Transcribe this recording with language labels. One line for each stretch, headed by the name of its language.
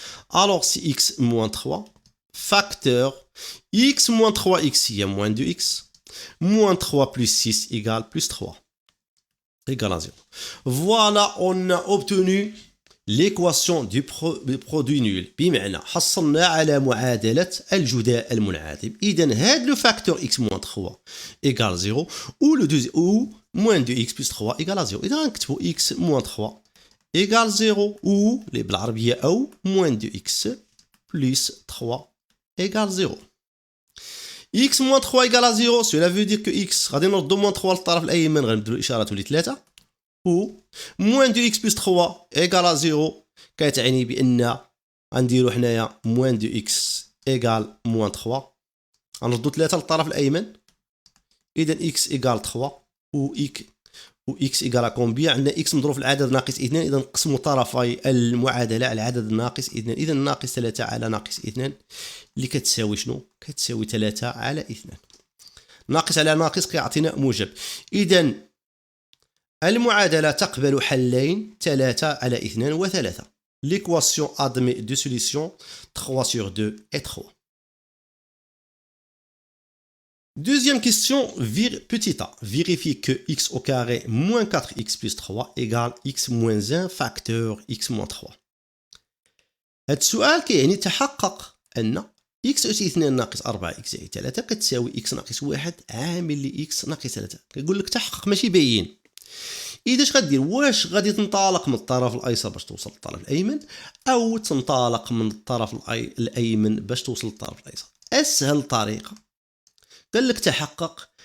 French: alors si x moins 3 facteur x moins 3x هي moins 2x moins 3 plus 6 égale plus 3 égale à 0. Voilà, on a obtenu l'équation du produit nul.
Arabic: بمعنى حصلنا على معادلة الجداء المنعدم.
French: إذا هذا le facteur x moins 3 égale 0 ou moins 2x plus 3 égale à 0. إذا غنكتبو x moins 3 égale 0 ou
Arabic: اللي بالعربية أو
French: moins 2x plus 3 égale 0. x moins 3 égale à 0 cela veut dire que x
Arabic: غادي نردو moins 3 للطرف الأيمن غنبدلو الإشارة تولي 3
French: و moins 2x plus 3 égale à 0
Arabic: كتعني بأن غنديرو حنايا
French: moins 2x égale moins 3
Arabic: غنردو 3 للطرف الأيمن. إذا x égale 3 و
French: x égale à combien؟
Arabic: عندنا x مضروب في العدد ناقص 2، إذا نقسمو طرفي المعادلة على العدد الناقص 2، إذا ناقص 3 على ناقص 2 اللي كتساوي شنو؟ كتساوي 3 على 2. ناقص على ناقص كيعطينا موجب. إذا المعادلة تقبل حلين 3 على 2 و3.
French: L'équation admet deux solutions 3 sur 2 et 3. Deuxième question, petit a. Vérifiez que x au carré moins 4x plus 3 égale x moins 1 facteur x moins 3.
Arabic: هذا السؤال كيعني تحقق أن x أس 2 ناقص 4x زائد 3 كتساوي x ناقص 1 عامل ل x ناقص 3. كيقول لك تحقق ماشي باين. إذا اش غدير؟ واش غادي تنطلق من الطرف الأيسر باش توصل للطرف الأيمن أو تنطلق من الطرف الأيمن باش توصل للطرف الأيسر؟ أسهل طريقة قال لك تحقق.